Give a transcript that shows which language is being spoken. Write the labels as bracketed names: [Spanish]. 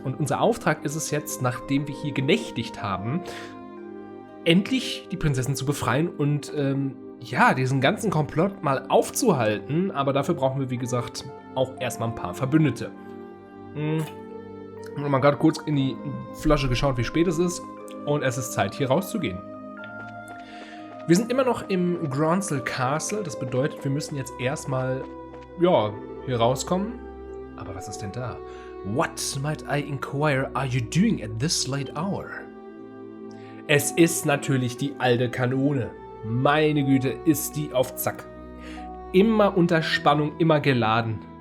[German] Und unser Auftrag ist es jetzt, nachdem wir hier genächtigt haben, endlich die Prinzessin zu befreien und diesen ganzen Komplott mal aufzuhalten, aber dafür brauchen wir, wie gesagt, auch erstmal ein paar Verbündete. Ich habe mal gerade kurz in die Flasche geschaut, wie spät es ist, und es ist Zeit, hier rauszugehen. Wir sind immer noch im Gronsel Castle, das bedeutet, wir müssen jetzt erstmal, hier rauskommen. Aber was ist denn da? [English] What, might I inquire, are you doing at this late hour? [German] Es ist natürlich die alte Kanone. Meine Güte, ist die auf Zack. Immer unter Spannung, immer geladen.